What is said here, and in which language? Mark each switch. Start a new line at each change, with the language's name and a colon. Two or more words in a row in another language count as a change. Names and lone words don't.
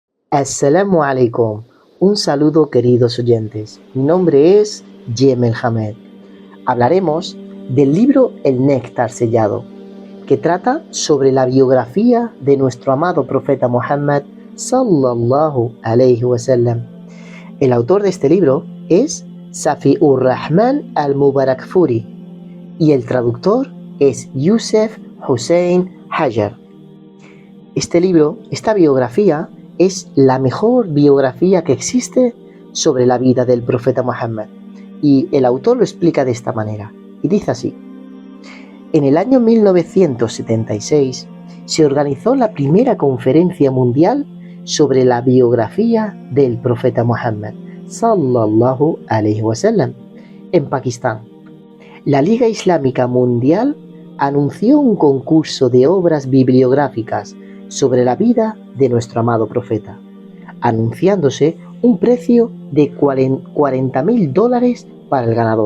Arabic: السلام عليكم.
Spanish: Un saludo, queridos oyentes. Mi nombre es Yemel Hamed. Hablaremos del libro El Néctar Sellado, que trata sobre la biografía de nuestro amado profeta Muhammad
Arabic: صلى الله عليه وسلم.
Spanish: El autor de este libro es Safiur Rahman al-Mubarakfuri y el traductor es Youssef Hussein Hajar. Esta biografía, es la mejor biografía que existe sobre la vida del profeta Muhammad, y el autor lo explica de esta manera, y dice así: en el año 1976 se organizó la primera conferencia mundial sobre la biografía del profeta Muhammad
Arabic: صلى الله عليه وسلم
Spanish: en Pakistán. La Liga Islámica Mundial anunció un concurso de obras bibliográficas sobre la vida de nuestro amado profeta, anunciándose un precio de $40.000 para el ganador.